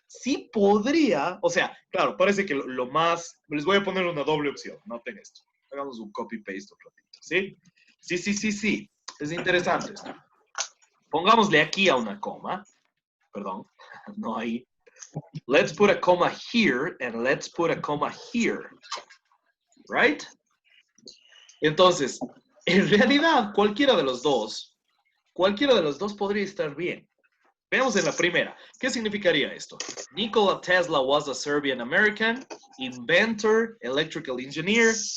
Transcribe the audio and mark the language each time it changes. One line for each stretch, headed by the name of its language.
Spanish: Sí podría, o sea, claro, parece que lo más, les voy a poner una doble opción, noten esto. Hagamos un copy-paste un ratito, ¿sí? Sí. Es interesante esto. Pongámosle aquí a una coma, perdón, no ahí.
English: Let's put a comma here and let's put a comma here, right?
Spanish: Entonces, en realidad, cualquiera de los dos podría estar bien. Veamos en la primera. ¿Qué significaría esto?
English: Nikola Tesla was a Serbian American inventor, electrical engineer.